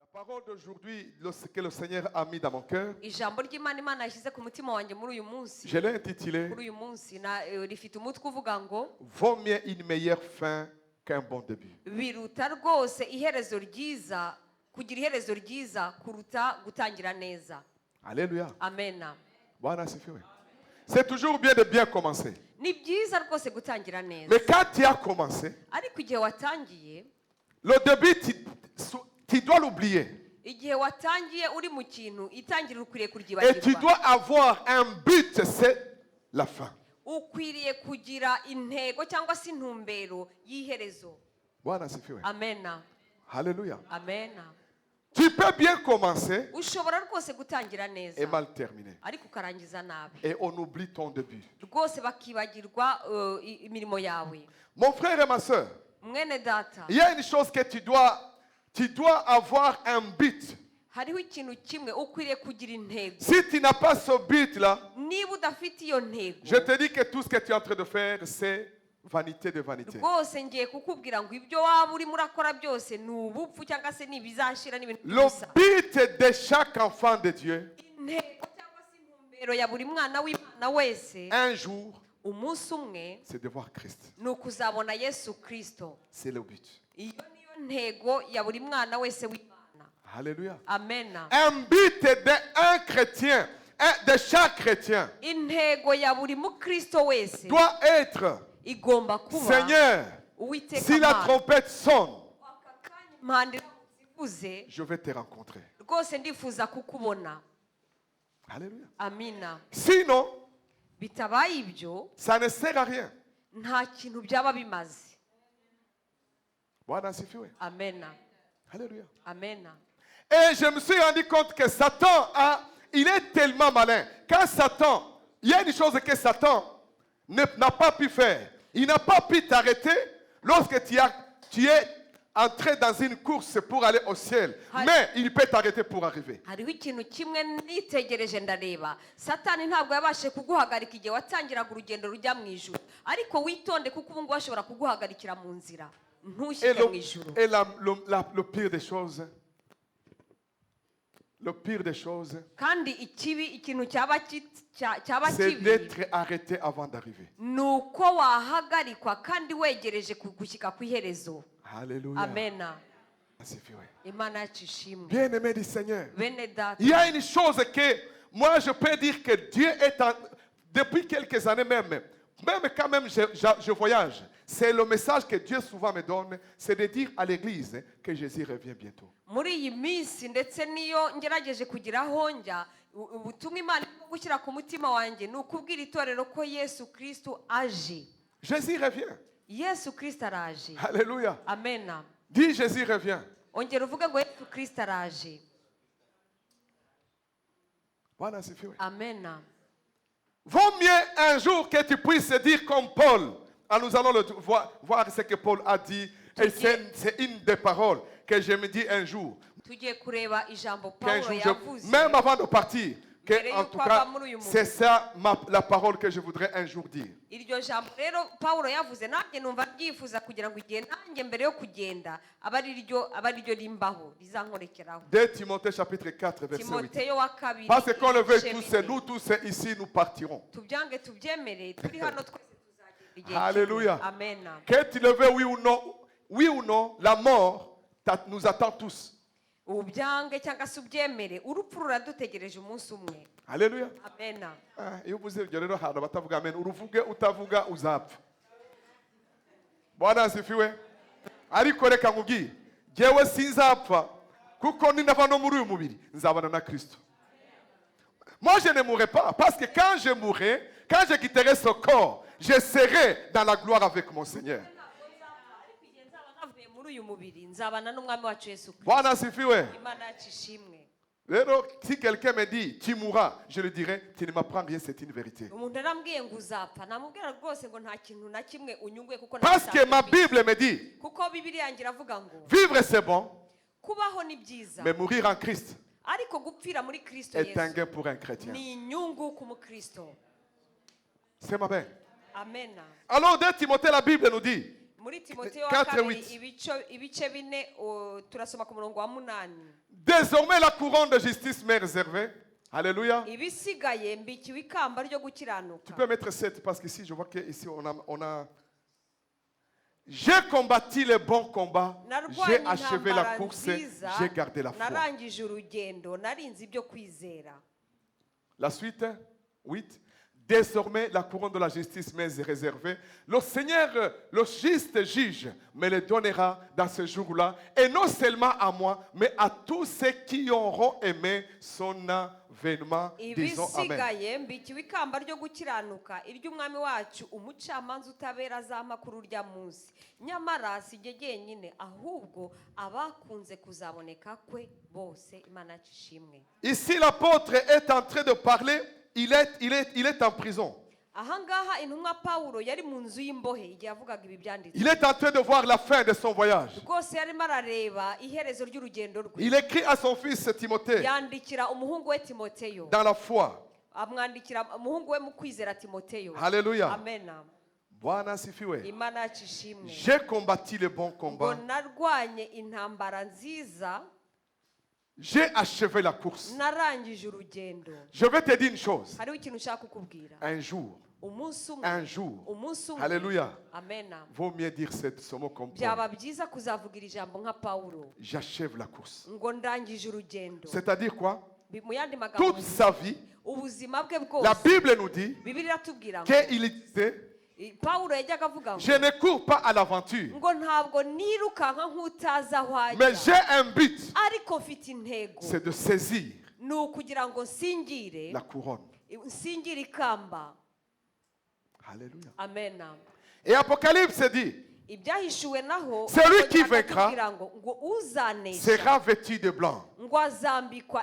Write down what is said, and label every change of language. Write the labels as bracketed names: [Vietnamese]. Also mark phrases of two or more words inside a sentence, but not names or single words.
[French] parole d'aujourd'hui que le Seigneur a mis dans mon cœur, [Kinyarwanda] ijambo ry'Imana Imana yashyize ku mutima wanjye muri uyu munsi [French] je l'ai intitulé [Kinyarwanda] kuri uyu munsi rifite umutwe uvuga ngo [French] Vaut mieux une meilleure fin qu'un bon début. [Kinyarwanda] biruta rwose iherezo ryiza kugira iherezo ryiza kuruta gutangira neza. [French] Alléluia. [Kinyarwanda] Amena. [Swahili] Bwana asifiwe. [French] C'est toujours bien de bien commencer. [Kinyarwanda] Ni byiza rwose gutangira neza, [French] Mais quand tu as commencé, [Kinyarwanda] ariko igihe watangiye, [French] le début, tu dois l'oublier. [Kinyarwanda] igihe watangiye uri mu kintu itangiriro ukwiriye [French] Et tu [Kinyarwanda] kuryibagirwa. [French] dois avoir un but, c'est la fin. [Kinyarwanda] Ukwiriye kugira intego cyangwa se intumbero y'iherezo. [Swahili] Bwana asifiwe. [Kinyarwanda] Amena. [French] Alléluia. [Kinyarwanda] Amena. [French] Tu peux bien commencer [Kinyarwanda] Ushobora rwose gutangira [French] et [Kinyarwanda] neza [French] mal terminer. [Kinyarwanda] ariko ukarangiza nabi, [French] Et on oublie ton début. [Kinyarwanda] rwose bakibagirwa imirimo yawe. [French] Mon frère et ma soeur, [Kinyarwanda] Mwene data, [French] il y a une chose que tu dois avoir un but. [Kinyarwanda] hariho ikintu kimwe ukwiriye kugira intego. [French] Si tu n'as pas ce but-là, [Kinyarwanda] Niba udafite iyo ntego, [French] je te dis que tout ce que tu es en train de faire, c'est vanité de vanité. [Kinyarwanda] rwose ngiye kukubwira ngo ibyo waba urimo urakora byose ni ubupfu cyangwa se ni ibizashira n'ibintu [French] Le [Kinyarwanda] by'ubusa. [French] but de chaque enfant de Dieu, [Kinyarwanda] Intego cyangwa se intumbero ya buri mwana w'Imana wese, [French] un jour, [Kinyarwanda] umunsi umwe [French] c'est de voir Christ. [Kinyarwanda] ni ukuzabona Yesu Kristo. [French] C'est le but. [Kinyarwanda] Iyo niyo ntego ya buri mwana wese w'Imana. [French] Alléluia. [Kinyarwanda] Amena. [French] Un but d'un chrétien, de chaque chrétien, [Kinyarwanda] Intego ya buri mukristo wese [French] doit être, [Kinyarwanda] igomba kuba, [French] Seigneur, [Kinyarwanda] Uwiteka [French] si la [Kinyarwanda] Mana, [French] trompette sonne, [Kinyarwanda] aka kanya impanda zivuze, [French] je vais te rencontrer. [Kinyarwanda] rwose ndifuza kukubona. [French] Alléluia. [Kinyarwanda] Amina. [French] Sinon, [Kinyarwanda] Bitabaye ibyo, [French] ça ne sert à rien. [Kinyarwanda] nta kintu byaba bimaze. [Swahili] Bwana asifiwe. [Kinyarwanda] Amena. [French] Alléluia. [Kinyarwanda] Amena. [French] Et je me suis rendu compte que Satan il est tellement malin. Quand Satan, il y a une chose que Satan n'a pas pu faire. Il n'a pas pu t'arrêter lorsque tu es entré dans une course pour aller au ciel. Hi. Mais il peut t'arrêter pour arriver. [Kinyarwanda] Hariho ikintu kimwe nitegereje ndareba. Satani ntabwo yabashe kuguhagarika igihe watangiraga urugendo rujya mu ijuru. Ariko witonde kuko ubu ngubu ashobora kuguhagarikira mu nzira. [French] Et, [Kinyarwanda] Ntushyike mu ijuru. [French] le pire des choses, [Kinyarwanda] Kandi ikintu cyaba [French] c'est [Kinyarwanda] kibi [French] d'être arrêté avant d'arriver. [Kinyarwanda] ni uko wahagarikwa kandi wegereje gushyika ku iherezo. [French] Alléluia. [Kinyarwanda] Amena. [Swahili] Asifiwe. [Kinyarwanda] Imana yacu ishimwe. [French] Bien-aimé du Seigneur. [Kinyarwanda] Bene data, [French] Il y a une chose que moi je peux dire que Dieu est depuis quelques années même quand même je voyage, c'est le message que Dieu souvent me donne, c'est de dire à l'église que Jésus revient bientôt. [Kinyarwanda] muri iyi minsi ndetse niyo ngerageje kugira aho njya, ubutumwa Imana irimo gushyira ku mutima wanjye ni ukubwira itorero ko Yesu Kristo aje. [French] Jésus revient. [Kinyarwanda] Yesu Kristo araje. [French] Alléluia. [Kinyarwanda] Amena. [French] Dis Jésus revient. [Kinyarwanda] Ongera uvuge ngo Yesu Kristo araje. [Swahili] Bwana asifiwe. [Kinyarwanda] Amena. [French] Vaut mieux un jour que tu puisses dire comme Paul. Alors nous allons voir ce que Paul a dit. Et c'est une des paroles que je me dis un jour. [Kinyarwanda] Tugiye kureba ijambo [French] Qu'un [Kinyarwanda] Paulo [French] jour [Kinyarwanda] yavuze. [French] même avant de partir, que, [Kinyarwanda] Mbere [French] en [Kinyarwanda] y'uko [French] tout [Kinyarwanda] ava [French] cas, [Kinyarwanda] muri uyu mugi. [French] c'est ça la parole que je voudrais un jour dire. [Kinyarwanda] Iryo jambo rero Paulo yavuze, nanjye numva ryifuza kugira ngo igihe nanjye mbere yo kugenda aba ari ryo rimbaho rizankorekeraho. [French] 2 Timothée chapitre 4 verset 8. [Kinyarwanda] Timoteyo wa kabiri. [French] Parce qu'on le veut [Kinyarwanda] ibice [French] tous, [Kinyarwanda] bine. [French] nous tous ici, nous partirons. [Kinyarwanda] Tubyange tubyemere, turi hano twese tuzagenda igihe [French] Alléluia. [Kinyarwanda] kimwe. Amena. [French] Que tu le veux, oui ou non, la mort nous attend tous. [Kinyarwanda] Ubyange cyangwa se ubyemere, urupfu ruradutegereje umunsi umwe. [French] Alléluia. [Kinyarwanda] Amena. Iyo uvuze ibyo rero hano batavuga amen, uruvuge utavuga uzapfa. [Swahili] Bwana asifiwe. [Kinyarwanda] Ariko reka nkubwire, jyewe sinzapfa kuko ninava no muri uyu mubiri nzabana na Kristo. [French] Moi je ne mourrai pas parce que quand je mourrai, quand je quitterai ce corps, je serai dans la gloire avec mon Seigneur. [Kinyarwanda] Ariko igihe nzaba navuye muri uyu mubiri nzabana n'umwami wacu Yesu Kristo. [Swahili] Bwana asifiwe. [Kinyarwanda] Imana yacu ishimwe. [French] Alors, si quelqu'un me dit, tu mourras, je lui dirai, tu ne m'apprends rien, c'est une vérité. [Kinyarwanda] Umuntu arambwiye ngo uzapfa, namubwira rwose ngo nta kintu na kimwe unyunguye kuko [French] Parce que ma Bible me dit, [Kinyarwanda] kuko Bibiliya yanjye iravuga ngo [French] vivre c'est bon, [Kinyarwanda] kubaho ni byiza, [French] mais mourir en Christ [Kinyarwanda] ariko gupfira muri Kristo [French] est un [Kinyarwanda] Yesu [French] gain pour un chrétien. [Kinyarwanda] ni inyungu ku mukristo. [French] C'est ma belle. [Kinyarwanda] Amena. [French] Alors, 2 Timothée, la Bible nous dit, [Kinyarwanda] Muri Timoteyo wa 4, kabiri 8. ibice bine turasoma ku murongo wa 8. [French] Désormais, la couronne de justice m'est réservée. Alléluia. [Kinyarwanda] ibisigaye mbikiwe ikamba ryo [French] Tu [Kinyarwanda] gukiranuka. [French] peux mettre 7 parce qu'ici, je vois qu'ici, on a... J'ai combattu le bon combat. J'ai [Kinyarwanda] narwanye [French] achevé la [Kinyarwanda] intambara [French] course. [Kinyarwanda] nziza, [French] J'ai gardé la foi. [Kinyarwanda] narangije urugendo, narinze ibyo kwizera. [French] La suite, 8. Désormais, la couronne de la justice m'est réservée. Le Seigneur, le juste juge, me le donnera dans ce jour-là. Et non seulement à moi, mais à tous ceux qui auront aimé son avènement. Disons Amen. [Kinyarwanda] ibisigaye mbikiwe ikamba ryo gukiranuka iry'umwami wacu umucamanza utabera azampa kuri urya munsi. Nyamara si jye jyenyine, ahubwo abakunze kuzaboneka kwe bose. Imana yacu ishimwe. [French] Ici, l'apôtre est en train de parler. Il est en prison. [Kinyarwanda] Ahangaha intumwa Pawulo yari mu nzu y'imbohe igihe yavugaga ibi byanditse. [French] Il est en train de voir la fin de son voyage. [Kinyarwanda] Rwose yarimo arareba iherezo ry'urugendo rwe. [French] Il écrit à son fils Timothée [Kinyarwanda] Yandikira umuhungu we Timoteyo. [French] dans la foi. [Kinyarwanda] Amwandikira umuhungu we mu kwizera Timoteyo. [French] Alléluia. [Kinyarwanda] Amen. [Swahili] Bwana asifiwe. [Kinyarwanda] Imana yacu ishimwe. [French] J'ai combattu le bon [Kinyarwanda] Ngo [French] combat. [Kinyarwanda] narwanye intambara nziza, [French] J'ai achevé la course. [Kinyarwanda] narangije urugendo. [French] Je vais te dire une chose. [Kinyarwanda] Hariho ikintu ushaka kukubwira. [French] Un jour, [Kinyarwanda] Umunsi umwe. [French] un jour, [Kinyarwanda] Umunsi umwe. [French] Alléluia, [Kinyarwanda] Amen. [French] vaut mieux dire ce mot comme [Kinyarwanda] Byaba Paul. byiza kuzavugira ijambo nka Pawulo. [French] J'achève la course. [Kinyarwanda] Ngo ndangije urugendo. [French] C'est-à-dire quoi? [Kinyarwanda] Mu yandi magambo, [French] Toute sa vie, [Kinyarwanda] ubuzima bwe [French] la [Kinyarwanda] bwose. [French] Bible nous dit [Kinyarwanda] Bibiliya iratubwira ngo [French] qu'il disait, [Kinyarwanda] Pawulo yajyaga avuga ngo [French] je ne cours pas à l'aventure, [Kinyarwanda] ngo ntabwo nirukanka nk'utazi aho [French] mais [Kinyarwanda] ajya, [French] j'ai un but, [Kinyarwanda] ariko mfite intego, [French] c'est de saisir [Kinyarwanda] ni ukugira ngo nsingire [French] la couronne. [Kinyarwanda] nsingire ikamba. [French] Alléluia. [Kinyarwanda] Amen. [French] Et Apocalypse dit, [Kinyarwanda] Ibyahishuwe naho [French] Celui qui [Kinyarwanda] akatubwira ngo uzanesha [French] sera vêtu de blanc, [Kinyarwanda] ngo azambikwa